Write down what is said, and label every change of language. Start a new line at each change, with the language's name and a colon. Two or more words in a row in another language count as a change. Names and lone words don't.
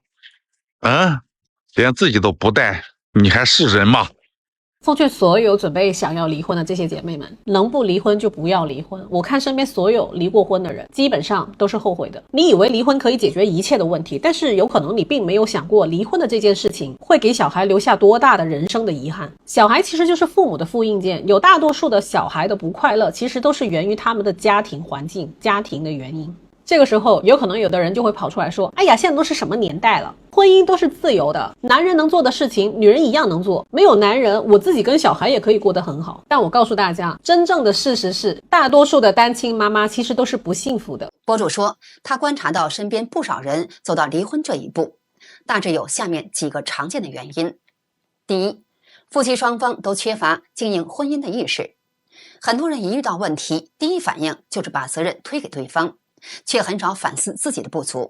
Chinese: 連自己都不帶，你還是人嗎？奉勸所有準備想要離婚的這些姐妹們，能不離婚就不要離婚。我看身邊所有離過婚的人，基本上都是後悔的。你以為離婚可以解決一切的問題，但是有可能你並沒有想過，離婚的這件事情會給小孩留下多大的人生的遺憾。小孩其實就是父母的複印件，有大多數的小孩的不快樂，其實都是源於他們的家庭環境、家庭的原因。這個時候，有可能有的人就會跑出來說，哎呀，現在都是什麼年代了，婚姻都是自由的，男人能做的事情，女人一樣能做。沒有男人，我自己跟小孩也可以過得很好。但我告訴大家，真正的事實是，大多數的單親媽媽其實都是不幸福的。博主說，他觀察到身邊不少人走到離婚這一步，大致有下面幾個常見的原因。第一，夫妻雙方都缺乏經營婚姻的意識。很多人一遇到問題，第一反應就是把責任推給對方，卻很少反思自己的不足。